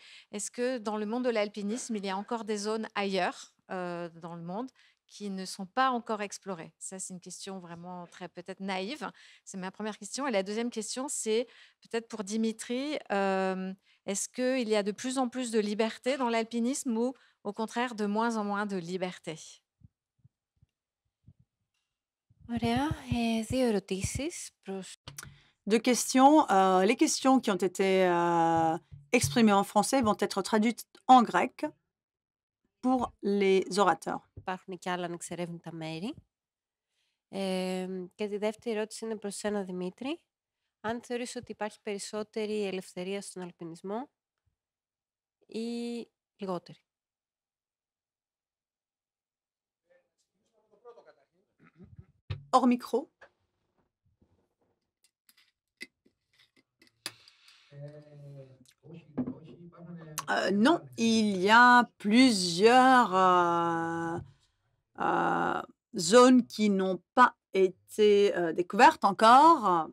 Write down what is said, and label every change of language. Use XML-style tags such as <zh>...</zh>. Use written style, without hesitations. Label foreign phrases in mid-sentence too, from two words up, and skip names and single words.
<fr>Est-ce que dans le monde de l'alpinisme, il y a encore des zones ailleurs, dans le monde qui ne sont pas encore explorées? Ça, c'est une question vraiment très peut-être naïve. C'est ma première question et la deuxième question, c'est peut-être pour Dimitri, est-ce qu'il y a de plus en plus de liberté dans l'alpinisme ou au contraire de moins en moins de liberté?</fr> <el>Ωραία. Δύο ερωτήσεις προς</el> <fr>2 questions. Les questions qui ont été exprimées en français vont être traduites en grec pour les orateurs.</fr> <el>υπάρχουν και άλλα να εξερεύνουν τα μέρη. Και τη δεύτερη ερώτηση είναι προς σένα, Δημήτρη. Αν θεωρείς ότι υπάρχει περισσότερη ελευθερία στον αλπινισμό ή λιγότερη.</el> <fr>Hors micro. Non, il y a plusieurs zones qui n'ont pas été découvertes encore.</fr>